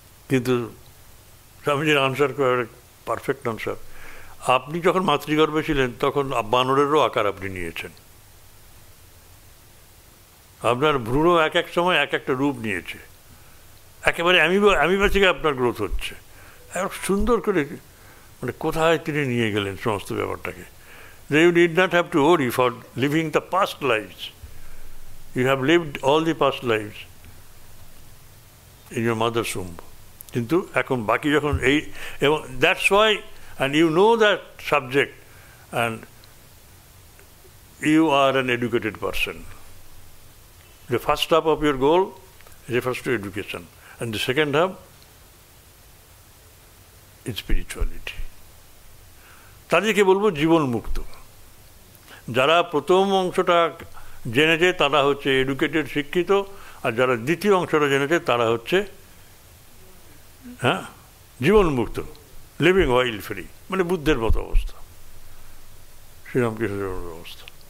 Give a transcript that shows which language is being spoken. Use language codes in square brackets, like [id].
[bn] কিন্তু স্বামীজির answer perfect answer, আপনি যখন মাতৃগর্ভে ছিলেন তখন বানরেরও আকার আপনি নিয়েছেন। আপনার ভ্রূণ এক এক সময় এক একটা রূপ নিয়েছে, একেবারে অ্যামিবা থেকে আপনার গ্রোথ হচ্ছে। সুন্দর করে মানে কোথায় তিনি নিয়ে গেলেন সমস্ত ব্যাপারটাকে। [en] You need not have to worry for living the past lives. You have lived all the past lives in your mother's womb. [bn] কিন্তু এখন বাকি যখন এবং [en] that's why, and you know that subject, and you are an educated person. The first half of your goal refers to education, and the second half is spirituality. [bn] তাদেরকে বলবো জীবন মুক্ত। যারা প্রথম অংশটা জেনেছে তারা হচ্ছে এডুকেটেড, শিক্ষিত, আর যারা দ্বিতীয় অংশটা জেনেছে তারা হচ্ছে জীবন মুক্ত, [en] living wild free, [bn] মানে বুদ্ধের মতো অবস্থা, শ্রীরামকৃষ্ণের মতো অবস্থা।